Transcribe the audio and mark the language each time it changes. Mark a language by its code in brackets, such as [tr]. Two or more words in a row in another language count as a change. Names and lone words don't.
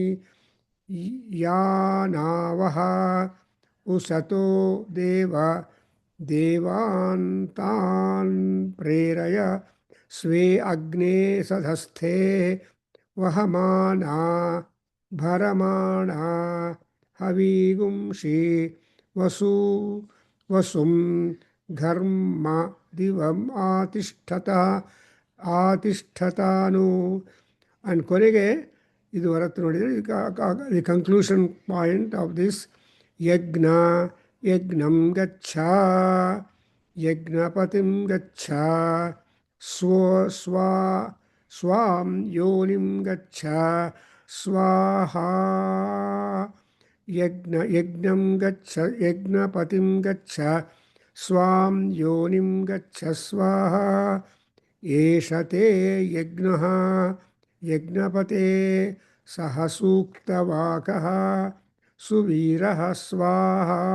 [sa] ಯಾನಾವಹ ಉಸತೋ ದೇವಾನ್ ತಾನ್ ಪ್ರೇರಯ ಸ್ವೇ ಅಗ್ನೇ ಸಧಸ್ಥೆ ವಹಮಾನಾ ಭರಮಾಣಾ ಹವಿಗುಂಷಿ ವಸುಂ ಘರ್ಮ ದಿವಂ ಆತಿಷ್ಠತಾನು. [en] ಅಂಡ್ [kn] ಕೊನೆಗೆ ಇದು ಹೊರತು ನೋಡಿದರೆ [en] the conclusion point of this [sa] ಯಜ್ಞಂ ಗಚ್ಚ ಯಜ್ಞಪತಿಂ ಗಚ್ಚ ಸ್ವಾಂ ಯೋನಿಂ ಗಚ್ಚ ಸ್ವಾಹಾ ಯಜ್ಞಂ ಗಚ್ಚ ಯಜ್ಞಪತಿಂ ಗಚ್ಚ ಸ್ವಾಂ ಯೋನಿಂ ಗಚ್ಚ ಸ್ವಾಹಾ ಏಷ ತೇ ಯಜ್ಞಃ ಯಜ್ಞಪತೆ ಸಹ ಸೂಕ್ತವಾಕಃ ಸುವೀರಃ ಸ್ವಾಹಾ